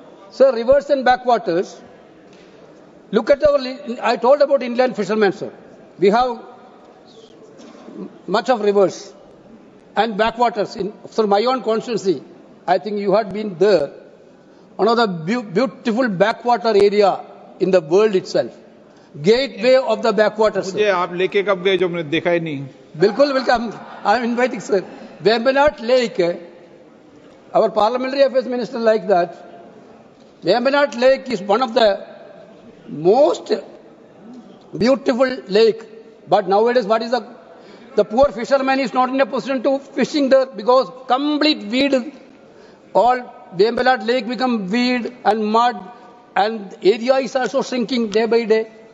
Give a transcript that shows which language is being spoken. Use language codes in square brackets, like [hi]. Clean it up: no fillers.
[en] Sir, rivers and backwaters, look at I told about inland fishermen, sir. We have much of rivers and backwaters. For my own constituency, I think you had been there. One of the beautiful backwater area in the world itself. Gateway of the backwaters. [hi] मुझे आप लेके कब गए जो मैंने देखा ही नहीं? बिल्कुल [en] welcome. I am inviting, sir. Vembanad Lake, our parliamentary affairs minister like that. Vembanad Lake is one of the most beautiful lake. But nowadays, what is the poor fisherman is not in a position to fishing there because complete weed, all Vembanad Lake become weed and mud, and area is also shrinking day by day.